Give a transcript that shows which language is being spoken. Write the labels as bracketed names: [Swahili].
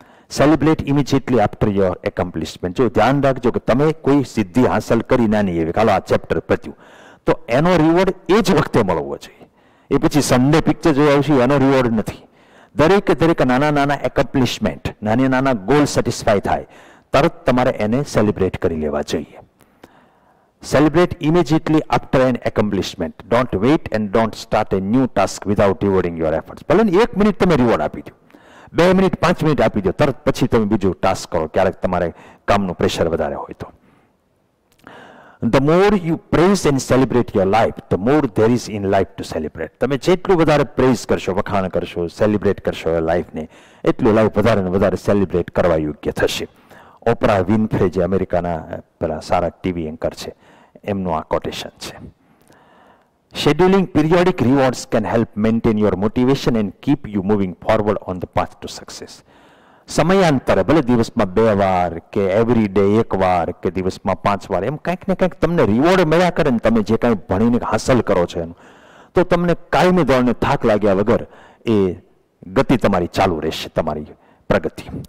[English] Celebrate immediately after your accomplishment. [Gujarati] જો ધ્યાન રાખજો કે તમે કોઈ સિદ્ધિ હાંસલ કરી નાની એવી, કાલો આ ચેપ્ટર પત્યું તો એનો રિવોર્ડ એ જ વખતે મળવો જોઈએ. એ પછી સન્ડે પિક્ચર જોઈ આવશે એનો રિવોર્ડ નથી. દરેક નાના નાના એકોમ્પ્લિશમેન્ટ, નાના ગોલ સેટિસ્ફાય થાય તરત તમારે એને સેલિબ્રેટ કરી લેવા જોઈએ. [English] Celebrate immediately after an accomplishment. Don't wait and don't start a new task without rewarding your efforts. [Gujarati] ભલે 1 મિનિટ તમે રિવોર્ડ આપી દો. 2 મિનિટ 5 મિનિટ આપી દો, તરત પછી તમે બીજું ટાસ્ક કરો, ક્યારેક તમારે કામનું પ્રેશર વધારે હોય તો. [English] The more you praise and celebrate your life, the more there is in life to celebrate. [Gujarati] તમે જેટલું વધારે પ્રેઝ કરશો, વખાણ કરશો, સેલિબ્રેટ કરશો લાઈફને, એટલું લાઈફ વધારે ને વધારે સેલિબ્રેટ કરવા યોગ્ય થશે. ઓપરા વિનફ્રે, જે અમેરિકાના પેલા સારા ટીવી એન્કર છે, એમનું આ કોટેશન છે. [English] Scheduling periodic rewards can help maintain your motivation and keep you moving forward on the path to success. [Gujarati] સમયાંતરે, ભલે દિવસમાં 2 વાર કે એવરી ડે 1 વાર કે દિવસમાં 5 વાર, એમ કંઈક ને કંઈક તમને રિવોર્ડ મળ્યા કરે ને, તમે જે કાંઈ ભણીને હાંસલ કરો છો એનું, તો તમને કાયમી ધોરણે થાક લાગ્યા વગર એ ગતિ તમારી ચાલુ રહેશે, તમારી પ્રગતિ.